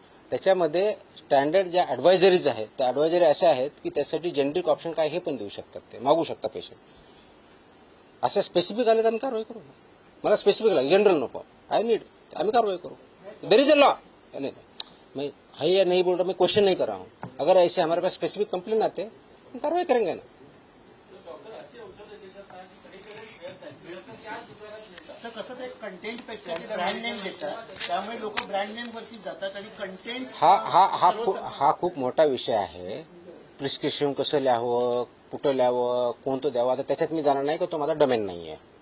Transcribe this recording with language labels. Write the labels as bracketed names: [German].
[Marathi] त्याच्यामध्ये स्टँडर्ड ज्या ऍडवायझरीज आहेत, त्या ऍडवायझरी अशा आहेत की त्यासाठी जेनेरिक ऑप्शन काय हे पण देऊ शकतात, ते मागू शकतात पेशंट. असं स्पेसिफिक आलं तर आम्ही कारवाई करू. मला स्पेसिफिक लागेल, जनरल नको, [English] I need, [Marathi] आम्ही कारवाई करो. [English] There is a law. [Hindi] मैं है या नहीं बोल रहा, मैं क्वेश्चन नहीं कर रहा हूँ. अगर ऐसे हमारे पास स्पेसिफिक कंप्लेन आते हम कार्रवाई करेंगे ना. [Marathi] कसं ते कंटेंट पेक्षा ब्रँड नेम देतात, त्यामुळे लोक ब्रँड नेम वरती जातात आणि कंटेंट. हा खूप मोठा विषय आहे. प्रिस्क्रिप्शन कसं लिहावं, कुठं लिहावं, कोणतं द्यावं, आता त्याच्यात मी जाणार नाही, की तो माझा डोमेन नाही आहे.